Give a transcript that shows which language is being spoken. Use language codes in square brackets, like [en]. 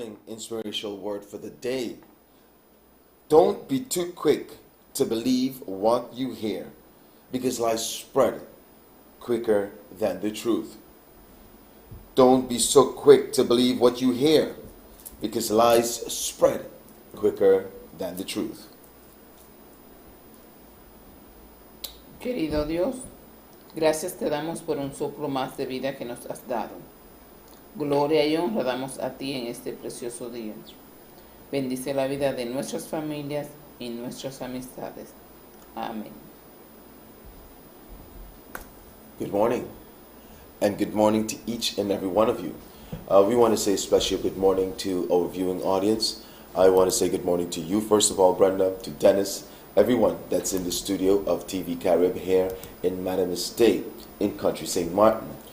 [en] inspirational word for the day. Don't be too quick to believe what you hear, because lies spread quicker than the truth. Don't be so quick to believe what you hear, because lies spread quicker than the truth. [es] Querido Dios, gracias te damos por un soplo más de vida que nos has dado. Gloria y honra damos a ti en este precioso día. Bendice la vida de nuestras familias y nuestras amistades. Amén. [en] Good morning, and good morning to each and every one of you. We want to say a special good morning to our viewing audience. I want to say good morning to you, first of all, Brenda, to Dennis, everyone that's in the studio of TVCARIB here in Madam Estate in Country St. Martin.